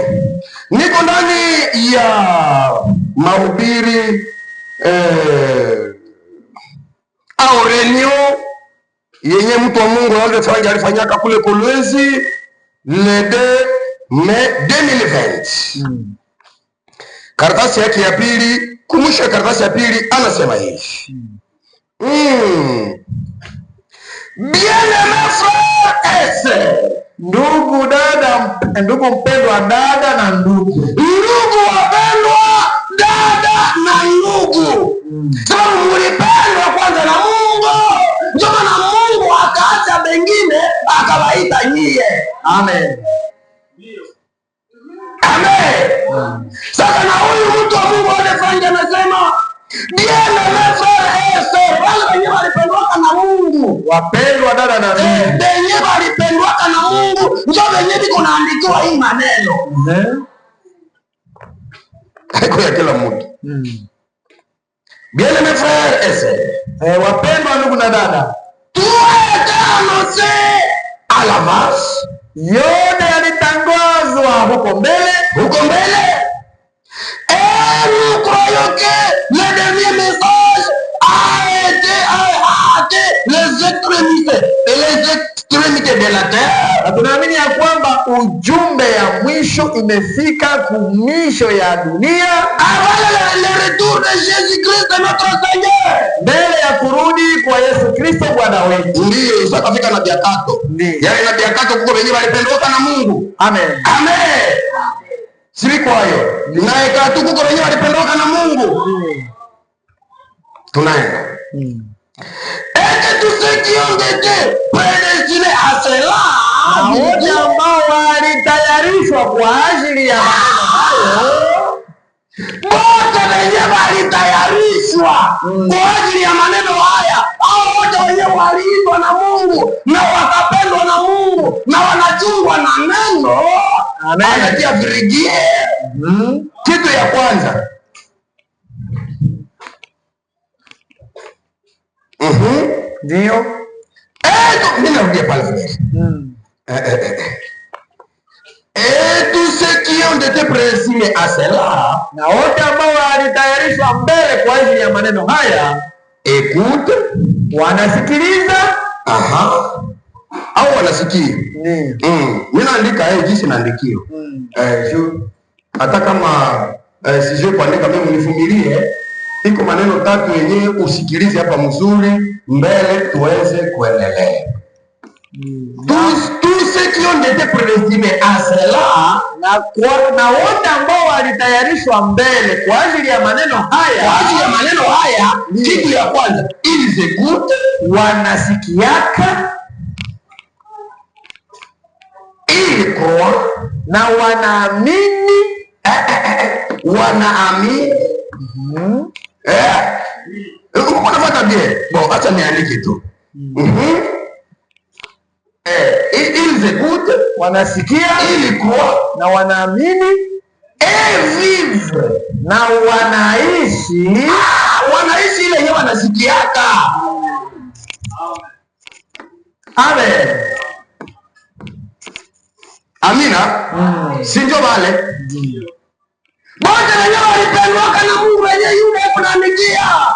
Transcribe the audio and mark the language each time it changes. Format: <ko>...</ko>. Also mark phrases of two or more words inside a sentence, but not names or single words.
<sw>Niko ndani ya mahubiri au reunion yenye mtu wa Mungu alifanyaka kule Kolwezi</sw> <fr>le 2 Mai 2020.</fr> <sw>Karatasi yake ya pili, kumusha karatasi ya pili anasema hivi.</sw> <fr>Bien-aimés frères et sœurs,</fr> <sw>ndugu dada, ndugu mpendwa dada na ndugu, ndugu wapendwa dada na ndugu, sababu mlipendwa kwanza na Mungu, ndio maana Mungu akaacha bengine akawaita nyie. Amen. Amen. Sasa na huyu mtu wa Mungu alifanya anasema</sw> <fr>bien-aimés frères et sœurs,</fr> <sw>wale wenyewe walipendwa na Mungu, wapendwa dada na ndugu, wenyewe walipendwa na Mungu, ndio wenyewe biko naandikiwa hii maneno. Haiko ya kila mtu.</sw> <fr>Bien-aimés frères et sœurs,</fr> <sw>wapendwa ndugu na dada,</sw> <fr>tuwekanoze à l'avance,</fr> <sw>yote yalitangazwa huko mbele,</sw> <fr>et nous croyons que le dernier message a été les extrémités de la terre.</fr> <sw>Na tunaamini ya kwamba ujumbe ya mwisho imefika kumisho ya dunia,</sw> <fr>avant le retour de Jésus-Christ notre Seigneur,</fr> <sw>mbele ya kurudi kwa Yesu Kristo Bwana wetu. Ndio isakafika na biakato. Yaani na biakato kuko wenyewe walipendwa na Mungu. Amen. Amen. Siri kwayo. Na ekatu kuko wenyewe walipendwa na Mungu. Tunaenda.</sw> <fr>Et tous ceux qui ont été prédestinés à cela,</fr> <sw>na wote ambao walitayarishwa kwa ajili ya maneno hayo, wote wenyewe walitayarishwa kwa ajili ya maneno haya, au wote wenyewe waliitwa na Mungu na wakapendwa na Mungu na wanachungwa na neno. Anatia virigie. Kitu ya kwanza, ndio mimi narudia pale vile.</sw> <fr>Et tous ceux qui ont été prédestinés à cela,</fr> <sw>na wote ambao walitayarishwa mbele kwa ajili ya maneno haya,</sw> <fr>écoute,</fr> <sw>wanasikiliza. Au wanasikia. Mimi naandika jinsi naandikio. Hata kama sije kuandika, mimi nivumilie. Iko maneno tatu yenyewe usikilize hapa mzuri mbele tuweze kuendelea.</sw> <fr>Tous ceux qui ont été prédestinés à cela,</fr> <sw>na wote ambao walitayarishwa mbele kwa ajili ya maneno haya, kitu ya kwanza,</sw> <fr>ils écoutent,</fr> <sw>wanasikiaka,</sw> <fr>ils croient,</fr> <sw>na wanaamini. Wanaamini. Unafuata bien.</sw> <fr>Bon,</fr> <sw>acha niandike tu.</sw> <fr>Ils écoutent,</fr> <sw>wanasikia,</sw> <fr>ils croient,</fr> <sw>na wanaamini,</sw> <fr>et vivent,</fr> <sw>na wanaishi. Wanaishi ile yenyewe wanasikiaka. Amen. Amina. Si ndio wale? Wote wenyewe walipendwa na Mungu, wenyewe yule kunaandikia.</sw>